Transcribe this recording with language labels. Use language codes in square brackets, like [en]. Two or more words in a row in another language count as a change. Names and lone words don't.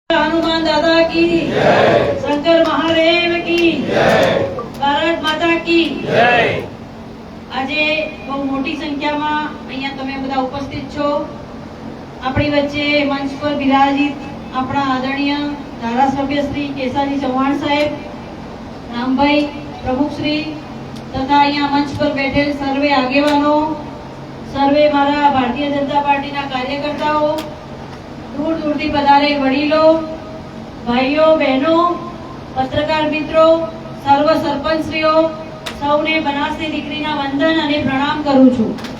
[hi] हनुमान दादा की जय, शंकर महादेव की जय, भारत माता की जय। [gu] આજે બહુ મોટી સંખ્યામાં અહીંયા તમે બધા ઉપસ્થિત છો। આપણી વચ્ચે મંચ પર બિરાજિત આપણા આદરણીય ધારાસભ્ય શ્રી કેસાજી ચૌહાણ સાહેબ, રામભાઈ પ્રમુખશ્રી તથા અહીંયા મંચ પર બેઠેલ સર્વે આગેવાનો, સર્વે મારા ભારતીય જનતા પાર્ટીના કાર્યકર્તાઓ, दूर दूर થી પધારેલ વડીલો, ભાઈઓ બહેનો, પત્રકાર મિત્રો, સર્વ સરપંચશ્રીઓ, સૌને બનાસની દીકરીના વંદન અને પ્રણામ કરું છું।